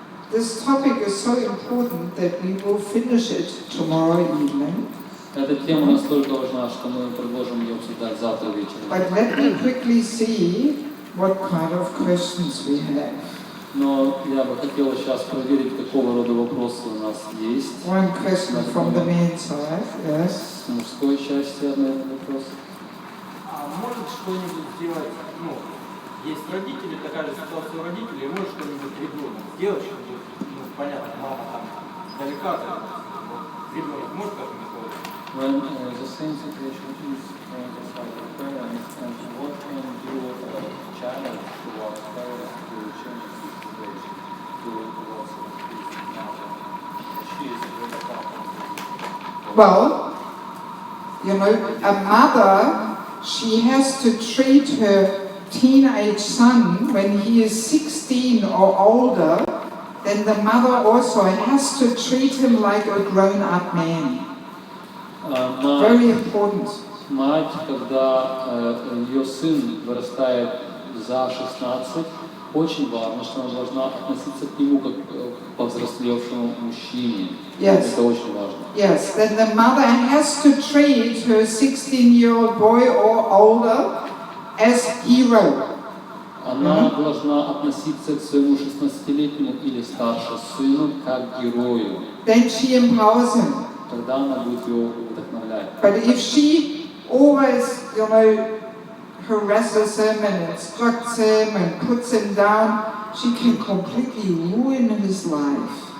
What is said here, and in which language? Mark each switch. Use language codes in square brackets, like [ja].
[en] This topic is so important that we will finish it tomorrow evening. [ru] Эта тема настолько важна, что мы продолжим ее обсуждать завтра вечером. [en] But let me quickly see what kind of questions we have. [ru] Но я бы хотела сейчас проверить, какого рода вопросы у нас есть. [en] One question from the men's side, yes. [ru] С мужской части один вопрос. А может что-нибудь сделать, есть родители, такая же ситуация у родителей, может что-нибудь ребенок сделать, чтобы, понятно, мама там далека, ребенок может как-нибудь сделать? [en] When the same situation is the side of parents, and what can do a child towards parents to change this situation, towards his mother? She is very powerful. Well, a mother, she has to treat her teenage son when he is 16 or older, then the mother also has to treat him like a grown-up man. Very important. [ru] Мать, когда ее сын вырастает за 16, очень важно, что она должна относиться к нему как к повзрослевшему мужчине. [en] Yes. [ru] Это очень важно. [en] Yes, then the mother has to treat her 16-year-old boy or older as hero. [ru] Она должна относиться к своему 16-летнему или старше сыну как к герою. [en] Then she empowers him. [ru] Тогда она будет его вдохновлять. [en] But if she always, harasses him and instructs him and puts him down, she can completely ruin his life.